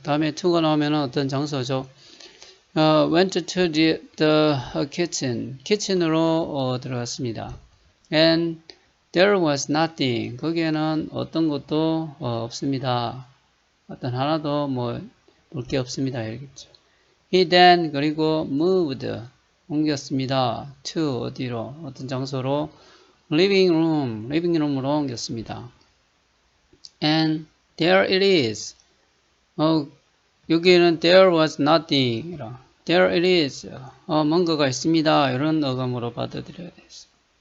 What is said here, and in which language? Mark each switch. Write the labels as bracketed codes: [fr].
[ko] 다음에 to가 나오면 어떤 장소죠? [en] went to the kitchen. [ko] kitchen으로 들어갔습니다. [en] And there was nothing. [ko] 거기에는 어떤 것도 없습니다. 어떤 하나도 볼 게 없습니다. 이러겠죠. [en] He then [ko] 그리고 [en] moved [ko] 옮겼습니다. to 어디로? 어떤 장소로? living room으로 옮겼습니다. [en] And there it is. [ko] 여기에는 [en] there was nothing. There it is. [ko] 뭔가가 있습니다. 이런 어감으로 받아들여야 되겠습니다.